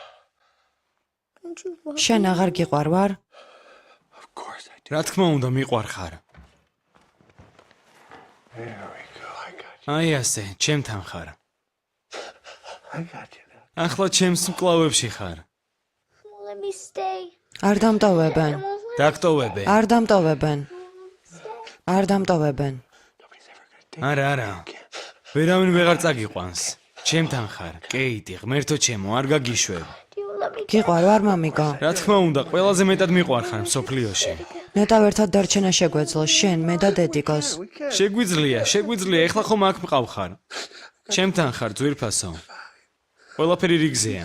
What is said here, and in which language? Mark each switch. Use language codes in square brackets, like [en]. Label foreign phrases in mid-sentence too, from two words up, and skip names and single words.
[ka] შენ აღარ გიყვარ ვარ? [en] Of course I do. [ka] რა თქმა უნდა მიყვარხარ. [en] There we go. I got you. [ka] აი ასე, ჩემთან ხარ. [en] I got you now. [ka] ახლა ჩემს მკლავებში ხარ. [en] Let me stay. [ka] არ დამტოვებენ. დაგტოვებე. არ დამტოვებენ. არ დამტოვებენ. [en] Nobody's ever gonna take [ka] არა, არა. ვერავინ ვეღარ წაგიყვანს. ჩემთან ხარ, კეიტი, ღმერთო ჩემო, არ გაგიშვებ. [en] Do you let me? [ka] გიყვარ ვარ მამიკო. რა თქმა უნდა, ყველაზე მეტად მიყვარხარ მსოფლიოში. ნეტავ ერთად დარჩენა შეგვეძლო შენ, მე და დედიკოს. შეგვიძლია, ეხლა ხომ აქ მყავხარ. ჩემთან ხარ, ძვირფასო. ყველაფერი რიგზეა.